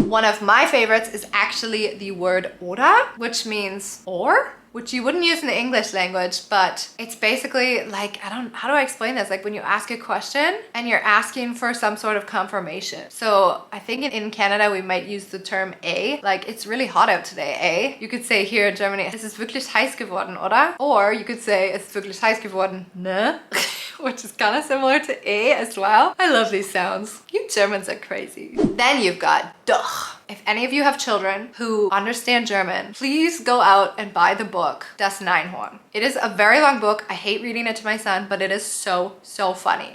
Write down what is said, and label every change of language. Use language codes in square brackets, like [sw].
[en] One of my favorites is actually the word oder, which means or, which you wouldn't use in the English language, but it's basically like, how do I explain this? Like when you ask a question and you're asking for some sort of confirmation. So I think in Canada, we might use the term a, like it's really hot out today, eh? You could say here in Germany, [de] es ist wirklich heiß geworden, oder? [en] Or you could say, [de] es ist wirklich heiß geworden, ne? [en] Which is kind of similar to a as well. I love these sounds. You Germans are crazy. Then you've got doch. If any of you have children who understand German, please go out and buy the book Das Neinhorn. It is a very long book. I hate reading it to my son, but it is so funny.